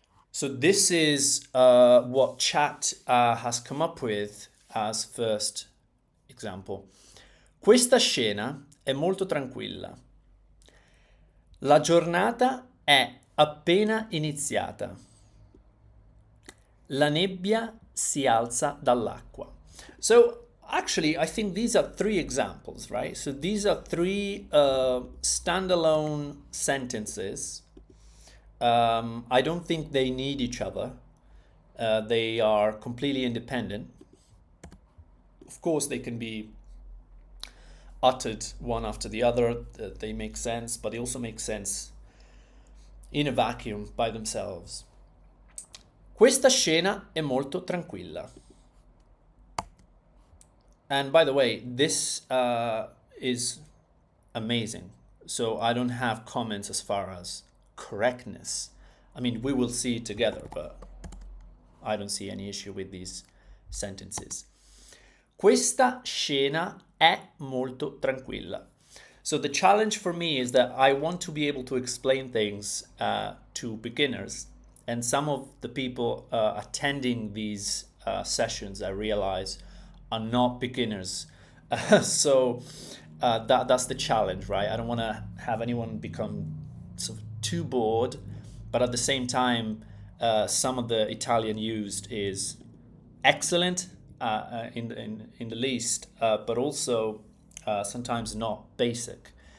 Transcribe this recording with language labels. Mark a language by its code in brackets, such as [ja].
[en] So this is what chat has come up with as first example. [it] Questa scena è molto tranquilla. La giornata è appena iniziata. La nebbia si alza dall'acqua. [en] So actually, I think these are three examples, right? So these are three standalone sentences. I don't think they need each other. They are completely independent. Of course, they can be uttered one after the other. They make sense, but they also make sense in a vacuum by themselves. [it] Questa scena è molto tranquilla. [en] And by the way, this is amazing. So I don't have comments as far as correctness. I mean, we will see it together, but I don't see any issue with these sentences. [it] Questa scena è molto tranquilla. [en] So the challenge for me is that I want to be able to explain things to beginners. And some of the people attending these sessions, I realize, are not beginners. So that's the challenge, right? I don't want to have anyone become sort of too bored, but at the same time, some of the Italian used is excellent, in the least, but also sometimes not basic.